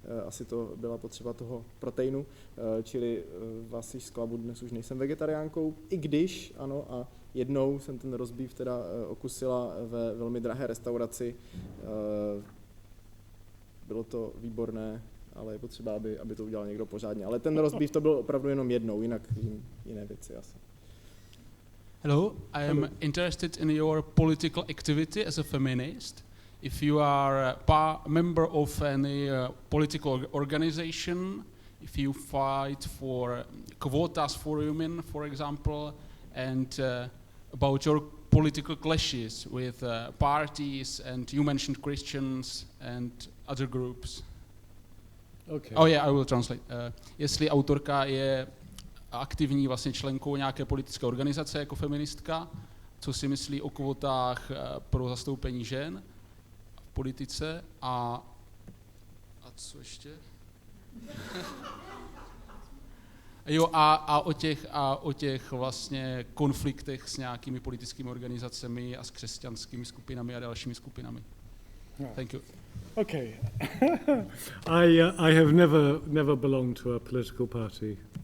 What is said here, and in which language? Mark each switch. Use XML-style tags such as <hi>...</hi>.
<cs>Asi to byla potřeba toho proteinu, čili vás již zklamu, dnes už nejsem vegetariánkou, i když, ano, a jednou jsem ten roast beef teda okusila ve velmi drahé restauraci. Bylo to výborné, ale je potřeba, aby to udělal někdo pořádně. Ale ten roast beef to byl opravdu jenom jednou, jinak jiné věci asi.</cs> <en>Hello, I am interested in your political activity as a feminist. If you are a member of any political organization, if you fight for quotas for women, for example, and about your political clashes with parties, and you mentioned Christians and other groups. Okay. Oh yeah, I will translate.</en> <cs>Jestli autorka je aktivní vlastně členkou nějaké politické organizace jako feministka, co si myslí o kvotách pro zastoupení žen v politice a co ještě? Jo, a o těch vlastně konfliktech s nějakými politickými organizacemi a s křesťanskými skupinami a dalšími skupinami.</cs> <en>Thank you. Okay. I have never belonged to a political party.</en>